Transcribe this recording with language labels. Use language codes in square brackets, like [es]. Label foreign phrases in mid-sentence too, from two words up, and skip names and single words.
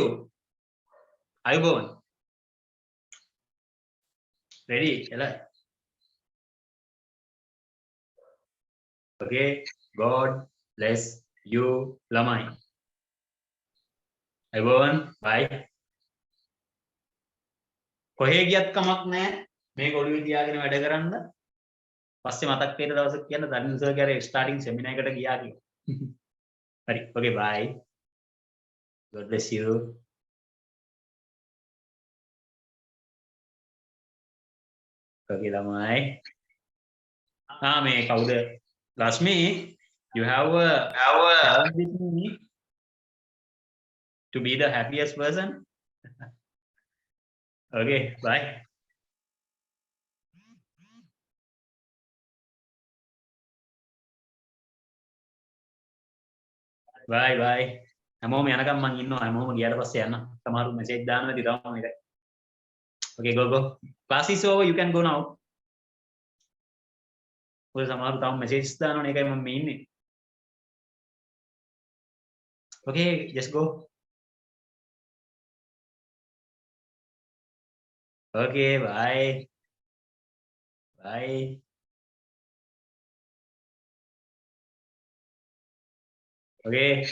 [en] Are you going? Ready? Okay. God bless you, lamai. Everyone, bye. [si] කොහේ ගියත් කමක් නැහැ. මේ ඔළුවේ තියාගෙන වැඩ කරන්න. පස්සේ මතක් වෙන දවසක් කියන්න ධර්ම සර් ගාරේ [en] starting seminar [si] එකට ගියා කියලා. හරි. [en] Okay, bye. God bless you. Okay, lamai. [si] මේ කවුද? [en] Lasmi, you have challenge me to be the happiest person. Okay, bye. Bye bye. [si] හැමෝම යනකම් මං ඉන්නවා. හැමෝම ගියාට පස්සේ යන්න. සමහරු මෙසේජ් දානවා ඉතින් තාම මේක. [en] Okay, go. Class is over. You can go now. [si] ඔය සමහරු තාම මෙසේජ්ස් දානවනේ ඒකයි මම මේ ඉන්නේ. [en] Okay, just go. Okay, bye. Bye. Okay.